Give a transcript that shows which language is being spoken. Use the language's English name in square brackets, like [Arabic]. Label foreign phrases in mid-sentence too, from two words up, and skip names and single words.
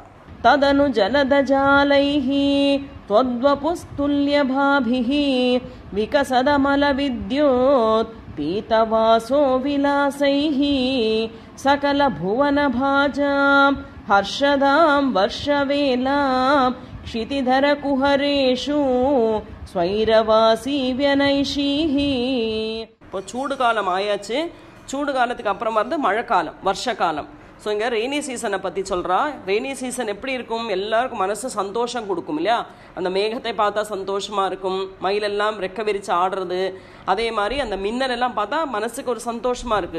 [Sanskrit] ततनु जलदजालैः त्वद्वपुस्तुल्यभाभिः विकसदमल विद्योत् पीतवासो विलासैः सकल भुवन भाजां हर्षदां वर्षवेलाम् क्षितिधर कुहरेषु स्वैरवासी व्यनैषीहि. [Tamil] இப்போ சூடு காலம் ஆயாச்சு, சூடு காலத்துக்கு அப்புறமா வந்து மழை காலம், வருஷ காலம். ஸோ இங்கே [English] rainy seasonை [Tamil] பற்றி சொல்கிறா. [English] rainy season [Tamil] எப்படி இருக்கும், எல்லாருக்கும் மனசு சந்தோஷம் கொடுக்கும் இல்லையா. அந்த மேகத்தை பார்த்தா சந்தோஷமாக இருக்கும், மயிலெல்லாம் ரெக்க விரித்து ஆடுறது, அதே மாதிரி அந்த மின்னலெல்லாம் பார்த்தா மனசுக்கு ஒரு சந்தோஷமாக இருக்குது.